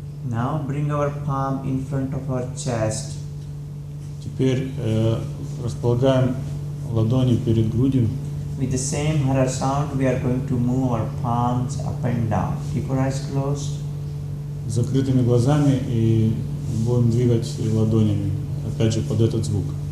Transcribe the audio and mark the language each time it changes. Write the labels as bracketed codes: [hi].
[en] Now bring our palm in front of our chest. [ru] Теперь располагаем ладони перед грудью. [en] With the same hara sound, we are going to move our palms up and down. Keep our eyes closed. [ru] С закрытыми глазами и будем двигать ладонями, опять же, под этот звук.